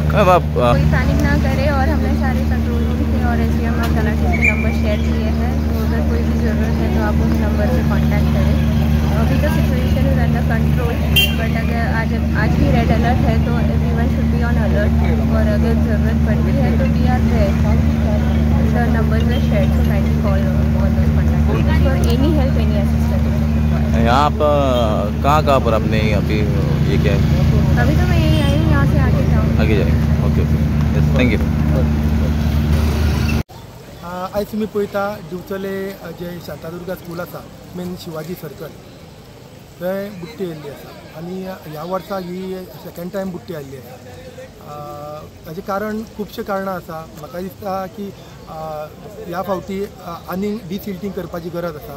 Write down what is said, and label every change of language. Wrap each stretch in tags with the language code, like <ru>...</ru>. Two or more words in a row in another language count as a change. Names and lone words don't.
<hi>कोई पैनिक ना करे और हमने सारे</hi> <en>control room</en> <hi>से और SDM और कलेक्टर के नंबर शेयर किए हैं तो अगर कोई भी ज़रूरत है तो आप उस नंबर पे कांटेक्ट करें। अभी तो</hi> <en>situation is under control, but</en> <hi>अगर आज भी</hi> <en>red alert</en> <hi>है तो</hi> <en>everyone should be on alert.</en> <hi>और अगर ज़रूरत पड़ती है तो</hi> <en>we are there, the numbers are shared, so kindly call on those contact for any help, any assistance.</en> <hi>यहाँ आप कहाँ पर आपने अभी ये क्या है? अभी तो मैं यहीं आई हूँ, यहाँ से आगे जाऊँ आगे जाएंगे।</hi> <en>okay okay, yes, thank you.</en> <kok>आयज तुमी पळयता दिवचले जे शांतादुर्गा स्कूल आसा, मेन शिवाजी सर्कल, थंय बुट्टी येयल्ली आसा आनी ह्या वर्सा ही</kok> <en>second time</en> <kok>बुट्टी आयिल्ली आसा। ताजें कारण खुबशे कारणां आसा। म्हाका दिसता की ह्या फावटी आनीक डिसिल्टींग करपाची गरज आसा।</kok>